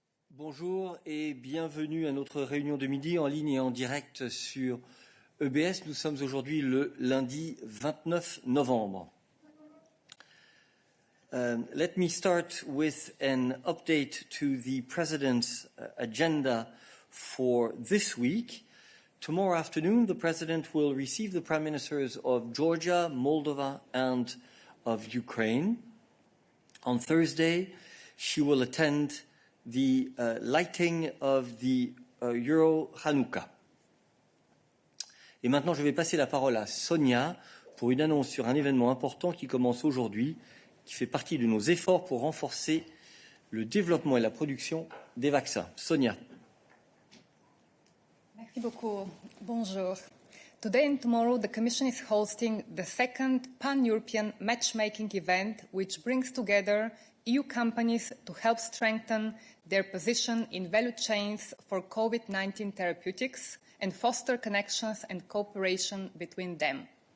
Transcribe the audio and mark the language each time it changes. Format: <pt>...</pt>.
<fr>Bonjour et bienvenue à notre réunion de midi en ligne et en direct sur EBS. Nous sommes aujourd'hui le lundi 29 novembre.</fr> <en>Let me start with an update to the President's agenda for this week. Tomorrow afternoon, the President will receive the Prime Ministers of Georgia, Moldova and of Ukraine. On Thursday, she will attend the lighting of the Euro Hanukkah.</en> <fr>Et maintenant, je vais passer la parole à Sonia pour une annonce sur un événement important qui commence aujourd'hui, qui fait partie de nos efforts pour renforcer le développement et la production des vaccins. Sonia. Merci beaucoup. Bonjour.</fr> <en>Today and tomorrow, the Commission is hosting the second pan-European matchmaking event, which brings together EU companies to help strengthen their position in value chains for COVID-19 therapeutics and foster connections and cooperation between them.</en>